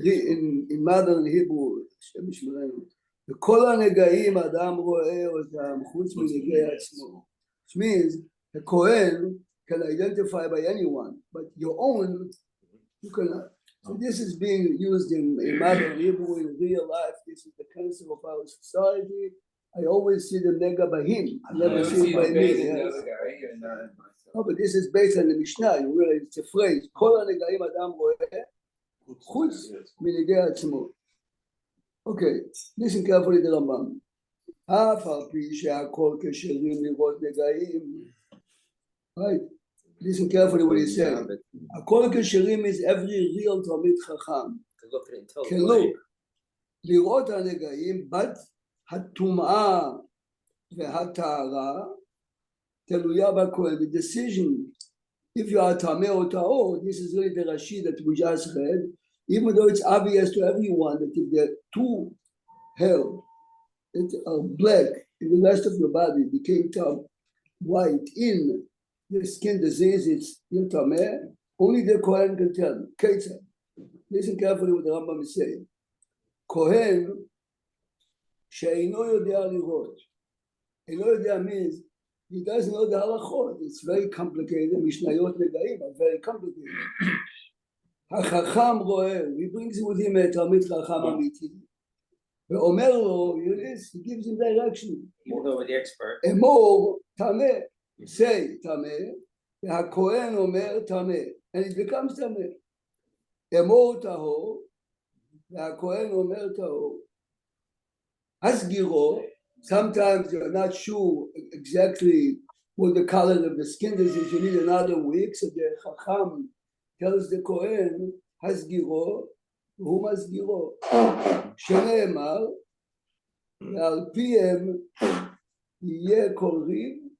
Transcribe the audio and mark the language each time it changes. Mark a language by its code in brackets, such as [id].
[en] In modern Hebrew, [he] השם ישמרנו. וכל הנגעים אדם רואה אותם חוץ מנגעי עצמו. [en] Which means a Kohen can identify by anyone, but your own, you cannot. So this is being used in modern Hebrew, in real life. This is the cancer of our society. I always see the nega by him. I never see it by me. Yes. No, but this is based on the Mishnah. You realize it's a phrase. [he] כל הנגעים אדם רואה חוץ מנגעי עצמו. [en] Okay, listen carefully to the Rambam. [he] אף על פי שהכל כשרים לראות נגעים. [en] Right? Listen carefully what he's saying. [he] הכל כשרים [en] means every real תלמיד חכם. can look. [he] לראות הנגעים, [en] but [he] הטומאה והטהרה תלויה בכהן. [en] The decision, if you are טמא או טהור, this is really the Rashi that we just read, even though it's obvious to everyone that if the two hair that are black in the rest of your body became white in the skin disease, it's tameh, only the Kohen can tell. Ketzah. Listen carefully what the Rambam is saying. [he] Kohen she'eino yodea lirot. Eino yodea [en] means he doesn't know the halachot. It's very complicated. Mishnayot negaim are very complicated. [he] HaChacham roeh, [en] he brings with him a [he] Talmid Chacham amiti. ואומר לו, [en] he gives him direction. You go with the expert. [he] אמור tameh. [en] Say tameh, [he] והכהן אומר tameh, [en] and it becomes tameh. [he] אמור טהור, והכהן אומר טהור. [en] הסגירו, sometimes you're not sure exactly what the color of the skin is, you need another week, so the Chacham tells the Kohen, [he] הסגירו, והוא מסגירו. שנאמר, ועל פיהם יהיה כל ריב,